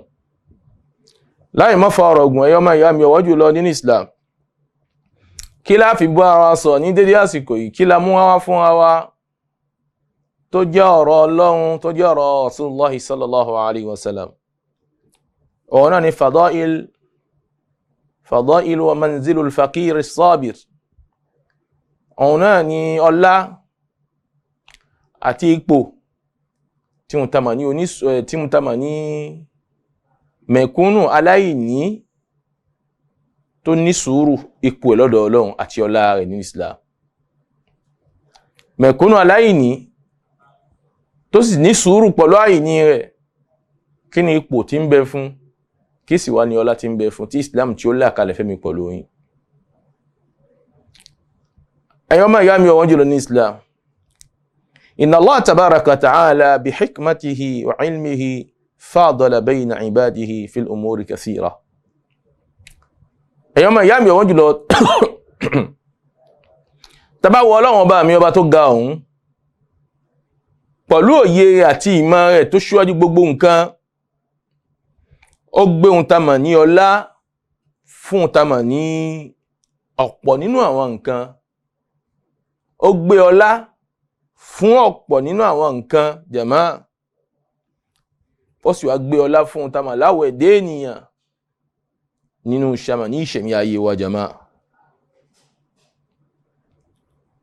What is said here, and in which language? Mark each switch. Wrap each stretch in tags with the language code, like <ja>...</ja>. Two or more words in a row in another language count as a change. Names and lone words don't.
<yo>Láì má fa ọ̀rọ̀ ọ̀gùn ẹ̀yọ́ máa ìyá mi ọ̀wọ́ jùlọ nínú Islam, kí la fi bọ́ ara sọ ní dédé àsìkò yìí, kí la mú wá fún wa tó jẹ́ ọ̀rọ̀ Ọlọ́run, tó jẹ́ ọ̀rọ̀ Rasulullahi</yo> <ar>صلى الله عليه وسلم.</ar> <yo>Ọ̀rọ̀ náà ni</yo> <ar>فضائل ومنزلة الفقير الصابر.</ar> <yo>Ọ̀rọ̀ náà ni ọlá àti ipò tí mo tamà ní mẹ̀kúnnù aláìní tó ní sùúrù, ipò ẹ̀ lọ́dọ̀ Ọlọ́run àti ọlá rẹ̀ ní Islam. Mẹ̀kúnnù aláìní tó sì ní sùúrù pẹ̀lú àìní rẹ̀, kí ni ipò tí ń bẹ fún, kí sì wá ní ọlá tí ń bẹ fún, tí Islam tí ó là kalẹ̀ fẹ́mi pẹ̀lú yín. Ẹ̀yọ́ máa yá mi ọ̀wọ́n jùlọ ní Islam.</yo> <ar>إن الله تبارك وتعالى بحكمته وعلمه فضل بين عباده في الأمور كثيرة.</ar> <yo>Ẹ̀yọ́ máa yá mi ọ̀wọ́n jùlọ tàbá wọ Ọlọ́run ọba mi, ọba tó ga ọ̀hún, pẹ̀lú òye àti ìmọ̀ rẹ̀ tó ṣíwájú gbogbo nǹkan, ó gbé ohun tamà ní ọlá fún ohun tamà ní ọ̀pọ̀ nínú àwọn nǹkan, ó gbé ọlá fún ọ̀pọ̀ nínú àwọn nǹkan jàmá, ó sì wá gbé ọlá fún ohun tamà láwọ̀ ẹ̀dẹ́ ènìyàn nínú ìṣẹ̀mí ayé wa jàmá.</yo>